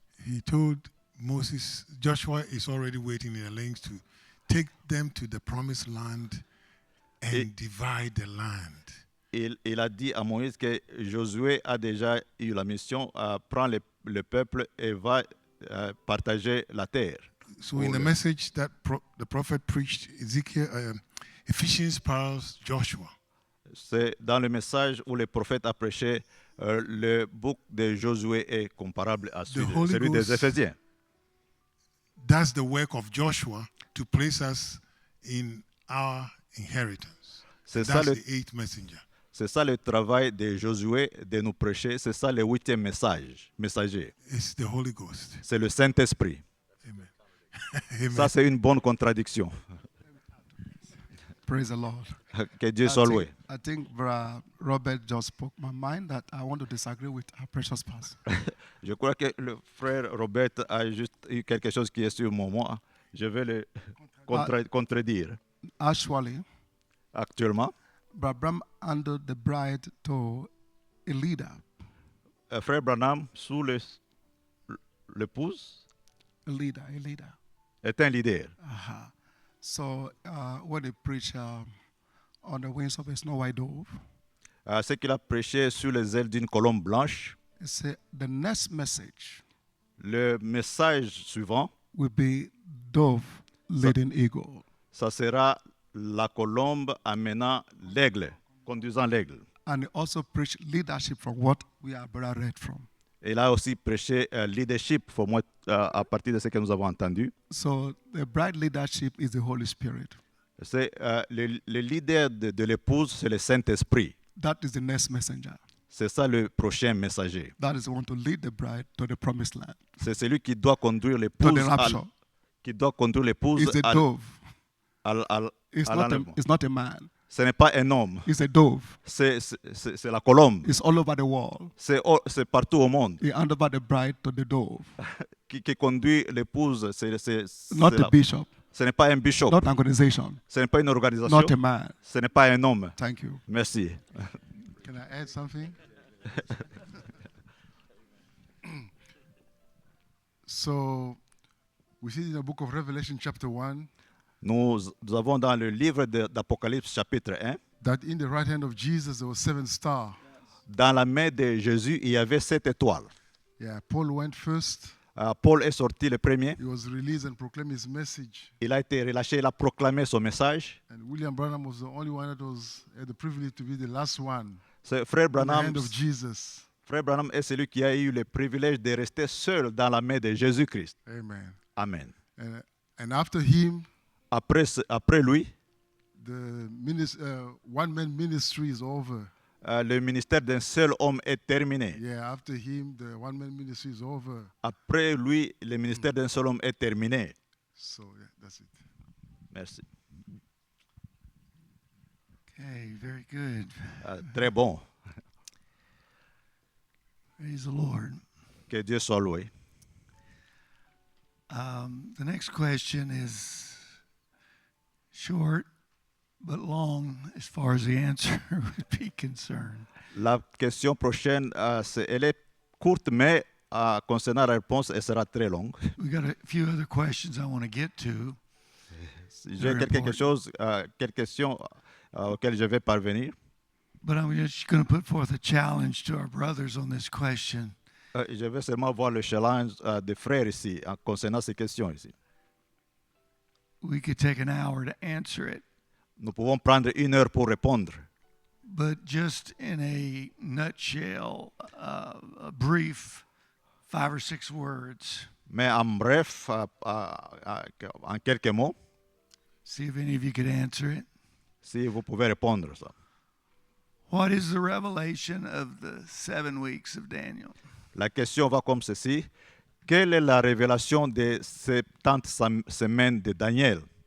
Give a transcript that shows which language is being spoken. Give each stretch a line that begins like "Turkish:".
English: he told Moses, Joshua is already waiting in the lanes to take them to the promised land and divide the land.
French: Il a dit à Moïse que Josué a déjà eu la mission à prendre le peuple et va partager la terre.
English: So in the message that the prophet preached, Ephesians parallels Joshua.
French: C'est dans le message où le prophète a prêché, le bouc de Josué est comparable à celui des Éphésiens.
English: That's the work of Joshua to place us in our inheritance. That's the eighth messenger.
French: C'est ça le travail de Josué, de nous prêcher. C'est ça le 8e messager.
English: It's the Holy Ghost.
French: C'est le Saint-Esprit.
English: Amen. Amen.
French: Ça, c'est une bonne contradiction.
English: Praise the Lord.
French: Que Dieu soit loué.
English: I think Robert just spoke my mind that I want to disagree with our precious pastor.
French: Je crois que le frère Robert a juste eu quelque chose qui est sur moi. Je vais le contredire.
English: Actually,
French: Actuellement,
English: Branham handed the bride to a leader.
French: frère Branham, sous l'épouse,
English: A leader.
French: est un leader.
English: So when he preached on the wings of a snow white dove,
French: Ce qu'il a prêché sur les ailes d'une colombe blanche,
English: he said the next message
French: le message suivant,
English: will be dove leading eagle.
French: ça sera la colombe amenant l'aigle, conduisant l'aigle.
English: And he also preached leadership from what we have read from.
French: Il a aussi prêché leadership pour moi, à partir de ce que nous avons entendu.
English: So the bride leadership is the Holy Spirit.
French: C'est le leader de l'épouse, c'est le Saint-Esprit.
English: That is the next messenger.
French: C'est ça le prochain messager.
English: That is the one to lead the bride to the promised land.
French: C'est celui qui doit conduire
English: To
French: l'épouse,
English: the rapture.
French: qui doit conduire l'épouse
English: It's the
French: à
English: dove. It's
French: l'enlèvement.
English: not a man.
French: Ce n'est pas un homme,
English: It's a dove.
French: c'est la colombe.
English: It's all over the world.
French: C'est partout au monde.
English: He handed over the bride to the dove.
French: Qui conduit l'épouse,
English: Not a bishop.
French: ce n'est pas un bishop,
English: Not an organization.
French: ce n'est pas une organisation,
English: Not a man.
French: ce n'est pas un homme.
English: Thank you.
French: Merci.
English: Can I add something? So, we see in the book of Revelation, chapter 1,
French: Nous avons dans le livre d'Apocalypse, chapitre 1,
English: that in the right hand of Jesus there were 7 stars.
French: dans la main de Jésus, il y avait 7 étoiles.
English: Yeah, Paul went first.
French: Paul est sorti le premier.
English: He was released and proclaimed his message.
French: Il a été relâché, il a proclamé son message.
English: And William Branham was the only one that had the privilege to be the last one
French: C'est Frère
English: in the
French: Branham,
English: hand of Jesus.
French: Frère Branham est celui qui a eu le privilège de rester seul dans la main de Jésus-Christ.
English: Amen.
French: Amen.
English: And after him,
French: Après lui,
English: the one-man ministry is over.
French: le ministère d'un seul homme est terminé.
English: Yeah, after him, the one-man ministry is over.
French: Après lui, le ministère d'un seul homme est terminé.
English: So yeah, that's it.
French: Merci.
English: Okay, very good.
French: Très bon.
English: Praise the Lord.
French: Que Dieu soit loué.
English: The next question is short but long as far as the answer would be concerned.
French: La question prochaine, elle est courte, mais concernant la réponse, elle sera très longue.
English: We got a few other questions I want to get to.
French: J'ai
English: Very
French: quelques questions auxquelles je vais parvenir.
English: But I'm just going to put forth a challenge to our brothers on this question.
French: Je vais seulement voir le challenge des frères ici, concernant ces questions ici.
English: We could take an hour to answer it,
French: Nous pouvons prendre 1 heure pour répondre.
English: but just in a nutshell, a brief 5 or 6 words.
French: Mais en bref, en quelques mots,
English: See if any of you could answer it.
French: si vous pouvez répondre ça.
English: What is the revelation of the 7 weeks of Daniel?
French: La question va comme ceci. Quelle est la révélation des 70 semaines de Daniel?